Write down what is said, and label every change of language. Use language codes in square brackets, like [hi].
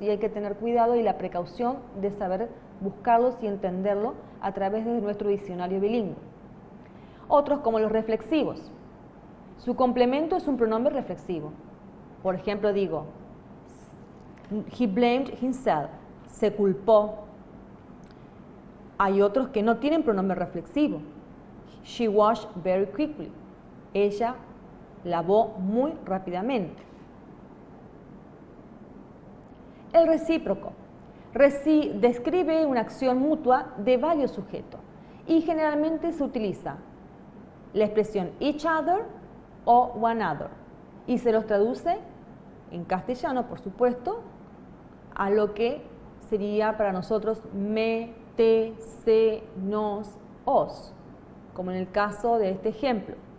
[es] Y hay que tener cuidado y la precaución de saber buscarlos y entenderlo a través de nuestro diccionario bilingüe. Otros como los reflexivos. Su complemento es un pronombre reflexivo. Por ejemplo, digo, [en] he blamed himself, [es] se culpó. Hay otros que no tienen pronombre reflexivo. [en] She washed very quickly. [es] Ella lavó muy rápidamente. El recíproco. Describe una acción mutua de varios sujetos y generalmente se utiliza la expresión each other o one other y se los traduce en castellano, por supuesto, a lo que sería para nosotros me, te, se, nos, os, como en el caso de este ejemplo.